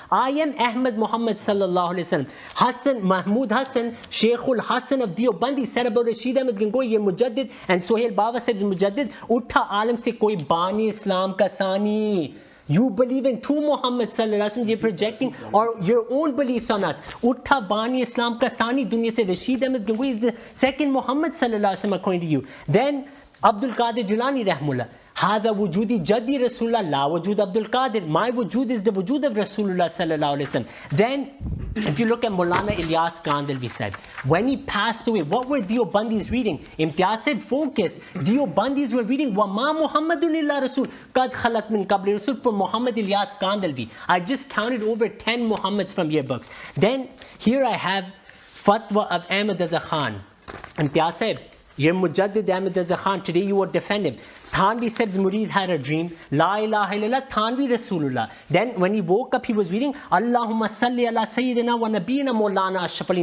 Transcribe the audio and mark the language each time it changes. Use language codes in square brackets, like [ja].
[en] I am Ahmad Muhammad sallallahu alaihi wasallam. Hassan Mahmud Hassan, Sheikhul Hassan of Deobandi said about Rashid Ahmad Gangohi, ye Mujaddid, and Sohail Baba said Mujaddid, [ur] Utha alam se koi bani Islam ka sani. [en] You believe in two Muhammad sallallahu alaihi wasallam, you're projecting or your own beliefs on us. [ur] Utha bani Islam ka sani, dunya se [en] Rashid Ahmad Gangohi is the second Muhammad sallallahu alaihi wasallam according to you. [ar] Then Abdul Qadir Jilani rahmullah, هذا وجودي جدي رسول الله لا وجود عبد القادر. [en] My wujud is the wujud of Rasulullah sallallahu alaihi wasallam. Then if you look at Maulana Ilyas Kandalvi said, when he passed away, what were Deobandis reading? Imtiaz said, focus. Deobandis were reading [ar] وَمَا مُحَمَّدٌ إِلَّا رَسُولٌ قَدْ خَلَتْ مِنْ قَبْلِ رَسُولٌ for Muhammad Ilyas Kandalvi. [en] I just counted over 10 Muhammads from your books. Then here I have Fatwa of Ahmad Raza Khan. Imtiaz said, you're Mujaddid Ahmad Raza Khan, today you are defending. Thanvi Sahib's Murid had a dream, La ilaha illallah, Thanvi Rasulullah. Then when he woke up, he was reading, [ar] Allahumma salli ala Sayyidina wa Nabiyina [en] Maulana Ashraf Ali.